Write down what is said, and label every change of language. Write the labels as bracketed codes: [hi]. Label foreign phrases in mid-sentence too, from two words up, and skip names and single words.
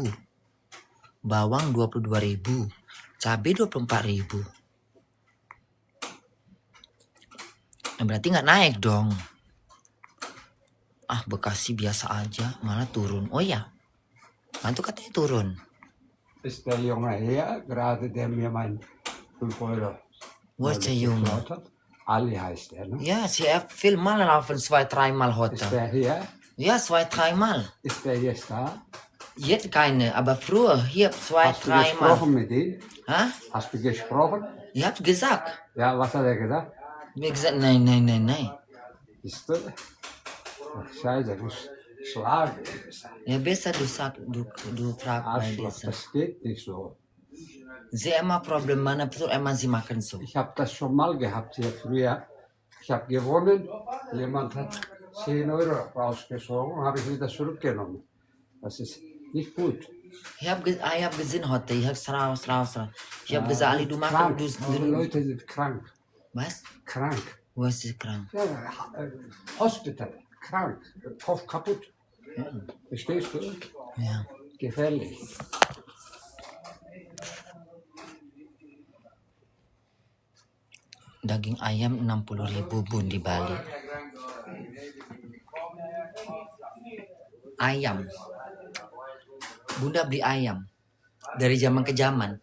[id] Bawang 22.000. Cabai 24.000. Berarti nggak naik dong. Bekasi biasa aja malah turun. Oh ya, itu katanya turun. [de] Ist der Junge her, gerade der mir mein 5 Euro Wo ist der Junge? geklaut hat? Ali heißt er, ne? Ja, sie hat viel Mal laufen, 2-3 Mal Ist heute. der hier? Ja, 2-3 Mal. Ist der jetzt da? Jetzt keine, aber früher hier Hast du 2-3 Mal. gesprochen mit ihm? Hä? Hast du gesprochen? Ich hab gesagt. Ja, was hat er gesagt? Mir gesagt, nein. Ist du? Ach, Scheiße, du musst schlagen. Ja, besser du fragst bei Arschloch, dieser. das geht nicht so. Sie immer Problem [id] mana betul emang [de] sie machen so. Ich habe das schon mal gehabt hier früher. Ich habe gewonnen, jemand hat 10 Euro rausgezogen, habe ich wieder zurückgenommen. Das ist nicht gut. Ich hab gesehen heute, ich hab raus. Ich hab gesagt, Ali, du machst Krank. Die Leute sind krank. Was? Krank. Wo ist sie krank? Ja, Hospital. Krank. Kopf kaputt. Verstehst du? Ja. Gefährlich. [id] Daging ayam 60.000 bun di Bali. Ayam. Bunda beli ayam. Dari zaman ke zaman.